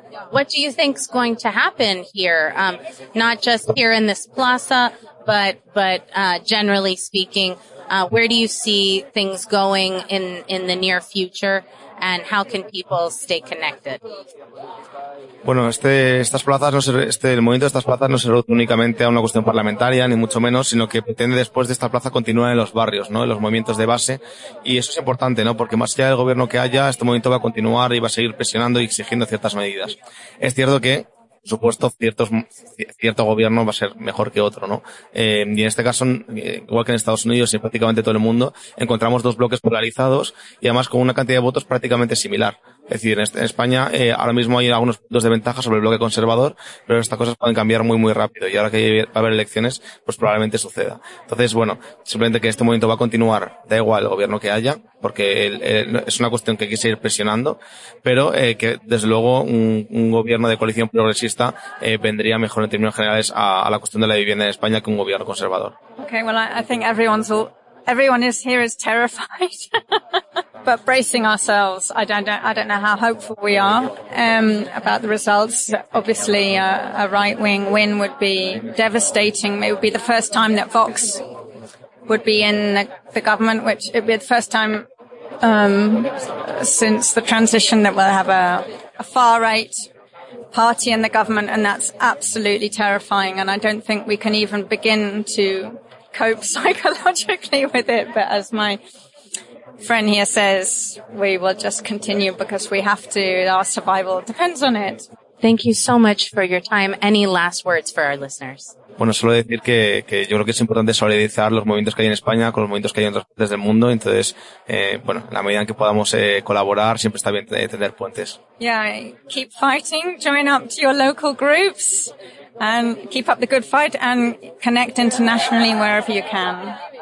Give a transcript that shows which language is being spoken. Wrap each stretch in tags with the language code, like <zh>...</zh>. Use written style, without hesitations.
<en>What do you think is going to happen here, not just here in this plaza, but generally speaking, where do you see things going in the near future, and how can people stay connected?</en> <es>Bueno, el movimiento de estas plazas no se reduce únicamente a una cuestión parlamentaria, ni mucho menos, sino que pretende después de esta plaza continuar en los barrios, ¿no? En los movimientos de base. Y eso es importante, ¿no? Porque más allá del gobierno que haya, este movimiento va a continuar y va a seguir presionando y exigiendo ciertas medidas. Es cierto que, por supuesto, cierto gobierno va a ser mejor que otro, ¿no? Y en este caso, igual que en Estados Unidos y prácticamente todo el mundo, encontramos dos bloques polarizados y además con una cantidad de votos prácticamente similar. Es decir, en España ahora mismo hay algunos puntos de ventaja sobre el bloque conservador, pero estas cosas pueden cambiar muy, muy rápido. Y ahora que va a haber elecciones, pues probablemente suceda. Entonces, bueno, simplemente que este movimiento va a continuar, da igual el gobierno que haya, porque es una cuestión que hay que seguir presionando, pero que desde luego un gobierno de coalición progresista vendría mejor en términos generales a la cuestión de la vivienda en España que un gobierno conservador.</es> <en>Okay, well, I think everyone is here is terrified, but bracing ourselves. I don't know how hopeful we are about the results. Obviously, a right-wing win would be devastating. It would be the first time that Vox would be in the government, which it would be the first time since the transition that we'll have a far-right party in the government, and that's absolutely terrifying. And I don't think we can even begin to cope psychologically with it. But as my friend here says, we will just continue because we have to. Our survival depends on it. Thank you so much for your time. Any last words for our listeners?</en> <es>Bueno, solo decir que yo creo que es importante solidarizar los movimientos que hay en España con los movimientos que hay en otras partes del mundo. Entonces, bueno, en la medida en que podamos colaborar, siempre está bien tener puentes.</es> <en>Yeah, keep fighting, join up to your local groups, and keep up the good fight, and connect internationally wherever you can.</en>